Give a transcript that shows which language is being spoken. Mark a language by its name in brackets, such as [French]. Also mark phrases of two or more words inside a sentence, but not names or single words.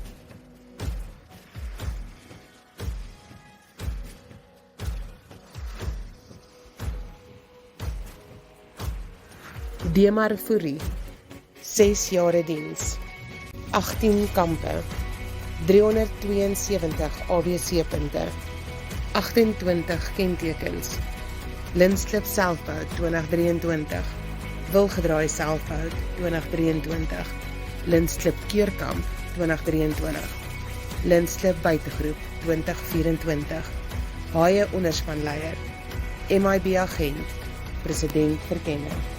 [Afrikaans] Demar Fourie, 6 jare diens, 18 kampe, 372 ABC punte, 28 kentekens, Linslip selfbehoud 2023, Wilgedraai selfbehoud 2023, Linslip keerkamp 2023, Linslip buitegroep 2024, Haie onderspanleier, MIB agent, president verkenner.